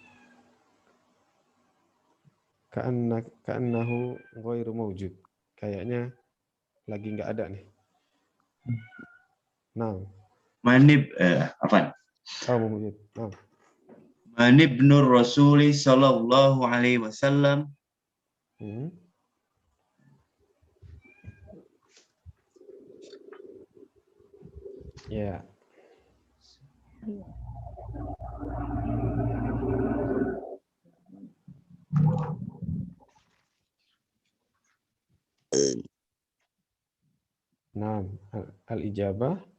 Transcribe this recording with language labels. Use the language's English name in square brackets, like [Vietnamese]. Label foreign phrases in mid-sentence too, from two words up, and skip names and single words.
[Arabic] كأنه غير موجود. [Indonesian] Kayaknya lagi nggak ada nih. Nah. Manib apa? Oh, mawjud. Oh. [Arabic] من نور رسول صلى الله عليه وسلم. [Indonesian] Ya. Nah, al-ijabah.